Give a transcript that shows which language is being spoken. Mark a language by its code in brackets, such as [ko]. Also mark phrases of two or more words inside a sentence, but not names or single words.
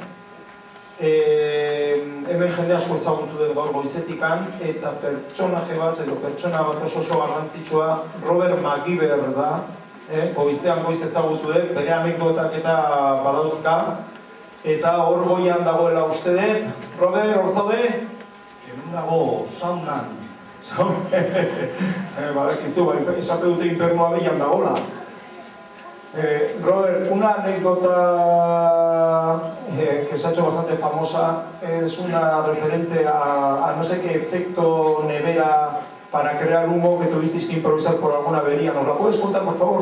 [eu] Hemen jende asko ezagutu dut gaur goizetikan, eta pertsonaje bat edo pertsona bat oso garrantzitsua Robert MacGyver da, goizean goiz ezagutu dut, bere anekdotak eta badauzka, eta hor goian dagoela uste dut. Robert, hor zaude? Hemen dago, saunan. Badakizu, esate dute infernoa behian dagoela. [es] Robert, una anécdota que se ha hecho bastante famosa es una referente a no sé qué efecto nevera para crear humo que tuvisteis que improvisar por alguna avería. ¿Nos la puedes contar, por favor?